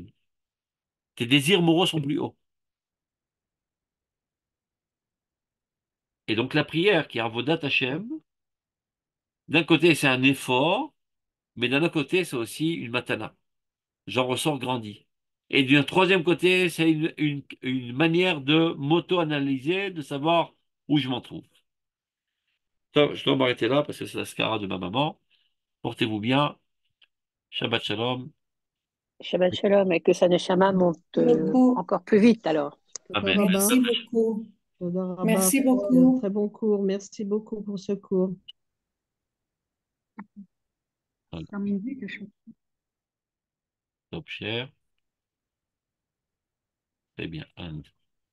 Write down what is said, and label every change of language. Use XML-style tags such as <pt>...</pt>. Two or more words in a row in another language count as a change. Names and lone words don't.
<fr>Tes désirs moraux sont plus hauts. Et donc la prière qui est Avodat Hashem, d'un côté c'est un effort, mais d'un autre côté c'est aussi une matana. J'en ressors grandi. Et d'un troisième côté, c'est une manière de m'auto-analyser, de savoir où je m'en trouve. Je dois m'arrêter là parce que c'est la skara de ma maman. Portez-vous bien.</fr> <he>שבת שלום. שבת שלום,</he> <fr>et que sa neshama monte Beaucoup. encore plus vite alors. Toda Amen. Rabba, Merci beaucoup.</fr> <he>תודה רבה,</he> <fr>Merci pour ce beaucoup. très bon cours. Merci beaucoup pour ce cours. La musique, je Top cher. Très bien.</fr>